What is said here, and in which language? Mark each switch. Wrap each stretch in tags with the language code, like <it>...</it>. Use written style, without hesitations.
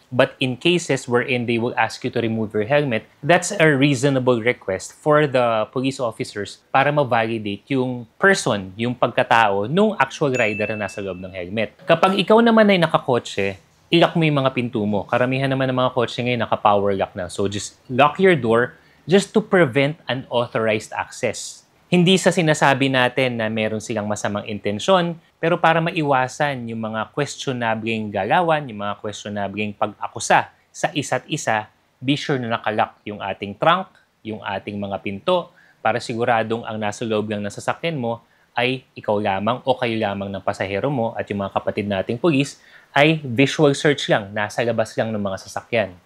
<en>But in cases wherein they will ask you to remove your helmet, that's a reasonable request for the police officers</en> <tl>para ma-validate yung person, yung pagkatao nung actual rider na nasa loob ng helmet. Kapag ikaw naman ay nakakotse, i-lock mo yung mga pinto mo. Karamihan naman ng mga kotse ngayon naka-power lock na.</tl> <en>So just lock your door just to prevent unauthorized access.</en> <tl>Hindi sa sinasabi natin na meron silang masamang intensyon, pero para maiwasan yung mga questionableng galawan, yung mga questionableng pag-akusa sa isa't isa,</tl> <en>be sure</en> <tl>na nakalock yung ating trunk, yung ating mga pinto, para siguradong ang nasa loob lang ng sasakyan mo ay ikaw lamang o kayo lamang ng pasahero mo at yung mga kapatid nating pulis ay visual search lang, nasa labas lang ng mga sasakyan.</tl>